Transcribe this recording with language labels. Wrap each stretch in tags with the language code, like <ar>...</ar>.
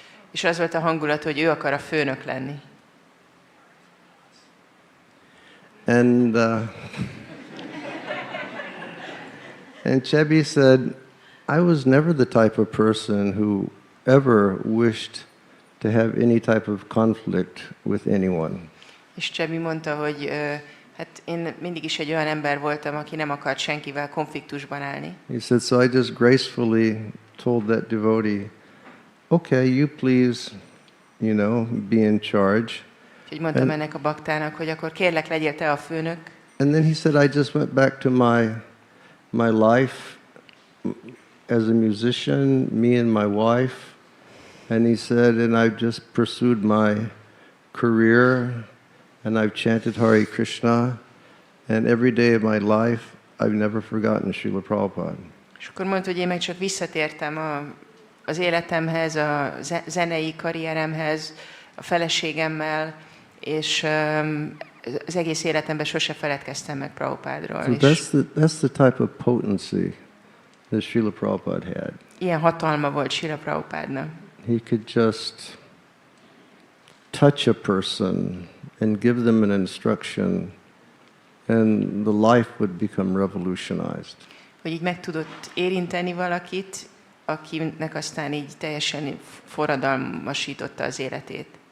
<hu>és az volt a hangulat, hogy ő akar a főnök lenni.</hu> <en>And and Chebi said, I was never the type of person who ever wished to have any type of conflict with anyone.</en> <hu>És Csebi mondta, hogy hát én mindig is egy olyan ember voltam, aki nem akart senkivel konfliktusban állni.</hu> <en>He said, so I just gracefully told that devotee, okay, you please, you know, be in charge.</en> <hu>Úgyhogy mondtam ennek a baktának, hogy akkor kérlek, legyél te a főnök.</hu> <en>And then he said, I just went back to my life as a musician, me and my wife. And he said, and I've just pursued my career, and I've chanted Hare Krishna, and every day of my life, I've never forgotten Srila Prabhupada.</en> <hu>És akkor mondta, hogy én meg csak visszatértem az életemhez, a zenei karrieremhez, a feleségemmel, és az egész életemben sose feledkeztem meg Prabhupádról.</hu> <en>So that's the type of potency that Srila Prabhupada had.</en> <hu>Ilyen hatalma volt Srila Prabhupádnak.</hu> <en>He could just touch a person and give them an instruction, and the life would become revolutionized.</en> <hu>Hogy így meg tudott érinteni valakit, akinek aztán így teljesen forradalmasította az életét.</hu>